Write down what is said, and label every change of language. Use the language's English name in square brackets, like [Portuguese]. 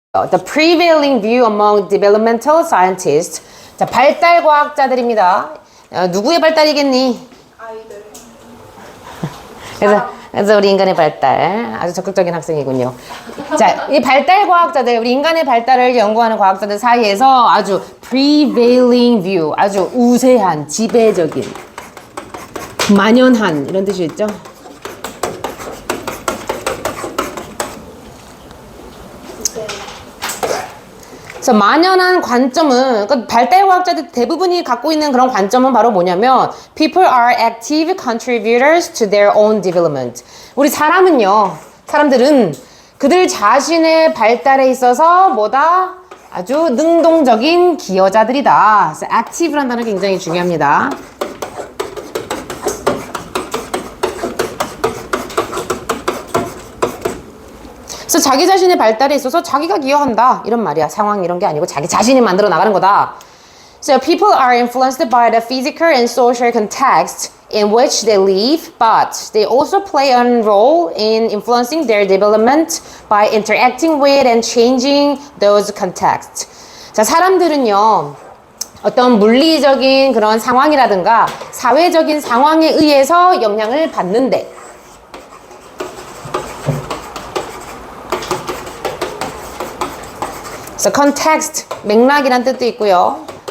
[English] The prevailing view among developmental scientists. [Korean] 자, 발달 과학자들입니다. 누구의 발달이겠니? 아이들. 그래서 우리 인간의 발달. 아주 적극적인 학생이군요. 자, 이 발달 과학자들, 우리 인간의 발달을 연구하는 과학자들 사이에서 아주 prevailing view, 아주 우세한, 지배적인, 만연한 이런 뜻이 있죠. 그래서 만연한 관점은, 그러니까 발달 과학자들 대부분이 갖고 있는 그런 관점은 바로 뭐냐면 [English] people are active contributors to their own development. [Korean] 우리 사람들은 그들 자신의 발달에 있어서 뭐다? 아주 능동적인 기여자들이다. 그래서 active라는 단어가 굉장히 중요합니다. 그래서 자기 자신의 발달에 있어서 자기가 기여한다 이런 말이야. 상황 이런 게 아니고 자기 자신이 만들어 나가는 거다. [English] So people are influenced by the physical and social context in which they live, but they also play a role in influencing their development by interacting with and changing those contexts. [Korean] 자, 사람들은요, 어떤 물리적인 그런 상황이라든가 사회적인 상황에 의해서 영향을 받는데, 그래서 context, 맥락이란 뜻도 있고요.